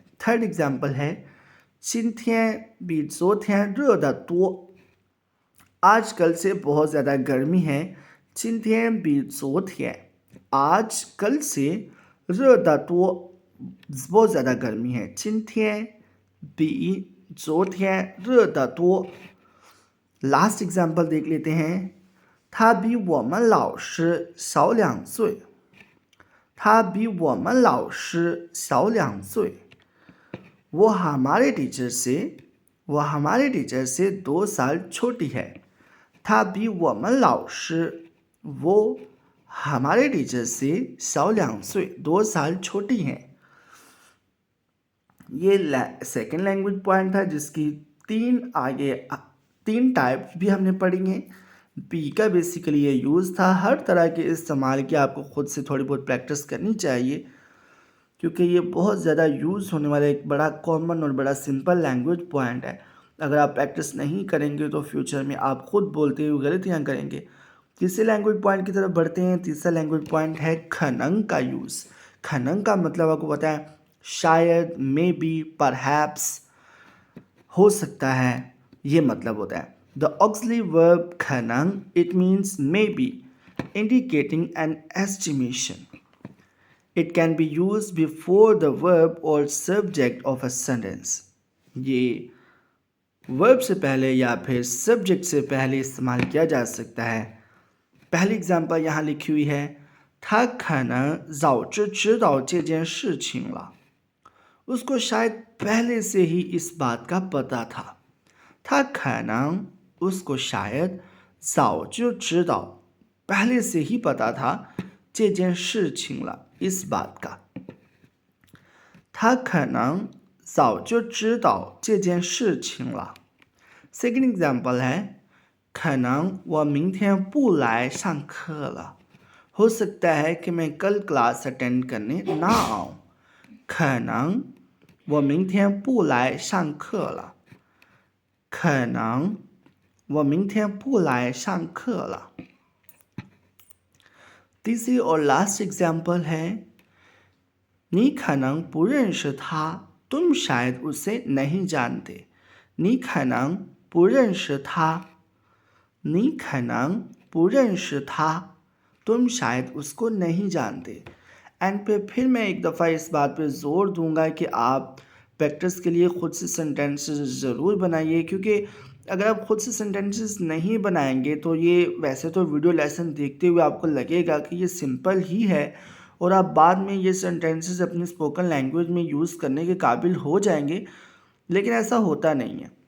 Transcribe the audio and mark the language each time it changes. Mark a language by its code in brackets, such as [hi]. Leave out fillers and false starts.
[hi] Third example है [zh] 今天比昨天热得多， [hi] आजकल से बहुत ज़्यादा गर्मी है। [zh] 今天比昨天 [hi] आज कल से [zh] 热得多 [hi] बहुत ज़्यादा गर्मी है। [zh] 今天比昨天热得多。 [hi] लास्ट एग्जाम्पल देख लेते हैं। [zh] 他比我们老师小2岁， 他比我们老师小2岁， [hi] वो हमारे टीचर से 2 साल छोटी है। [zh] 他比我们老师 [hi] वो हमारे टीचर से [zh] 小2岁 [hi] 2 साल छोटी हैं। ये सेकेंड लैंग्वेज पॉइंट था जिसकी 3 टाइप्स भी हमने पढ़ी हैं। बी का बेसिकली ये यूज़ था। हर तरह के इस्तेमाल की आपको खुद से थोड़ी बहुत प्रैक्टिस करनी चाहिए, क्योंकि ये बहुत ज़्यादा यूज़ होने वाला एक बड़ा कॉमन और बड़ा सिंपल लैंग्वेज पॉइंट है। अगर आप प्रैक्टिस नहीं करेंगे तो फ्यूचर में आप खुद बोलते हुए गलतियाँ करेंगे। तीसरे लैंग्वेज पॉइंट की तरफ बढ़ते हैं। तीसरा लैंग्वेज पॉइंट है खनंग का यूज़। खनंग का मतलब आपको पता है, शायद, मे बी, परहैप्स, हो सकता है, ये मतलब होता है। [en] The auxiliary verb can, it means may be, indicating an estimation. It can be used before the verb or subject of a sentence। [hi] ये verb से पहले या फिर subject से पहले इस्तेमाल किया जा सकता है। पहली एग्जाम्पल यहाँ लिखी हुई है। [zh] 他可能早就知道这件事情了， [hi] उसको शायद पहले से ही इस बात का पता था। [zh] 他可能 [hi] उसको शायद [zh] 早就知道 [hi] पहले से ही पता था [zh] 这件事情了 [hi] इस बात का। [zh] 他可能早就知道这件事情了。 [en] Second example [hi] है [zh] 可能我明天不来上课了， [hi] हो सकता है कि मैं कल क्लास अटेंड करने ना आऊँ। [zh] 可能我明天不来上课了，可能我明天不来上课了。 [hi] तीसरी और लास्ट एग्जाम्पल है [zh] 你可能不认识他， [hi] तुम शायद उसे नहीं जानते। [zh] 你可能不认识他， 你可能不认识他， [hi] तुम शायद उसको नहीं जानते। एंड पे फिर मैं एक दफ़ा इस बात पे ज़ोर दूंगा कि आप प्रैक्टिस के लिए ख़ुद से सेंटेंसेस ज़रूर बनाइए, क्योंकि अगर आप ख़ुद से सेंटेंसेस नहीं बनाएंगे तो ये वैसे तो वीडियो लेसन देखते हुए आपको लगेगा कि ये सिंपल ही है और आप बाद में ये सेंटेंसेस अपनी स्पोकन लैंग्वेज में यूज़ करने के काबिल हो जाएंगे, लेकिन ऐसा होता नहीं है।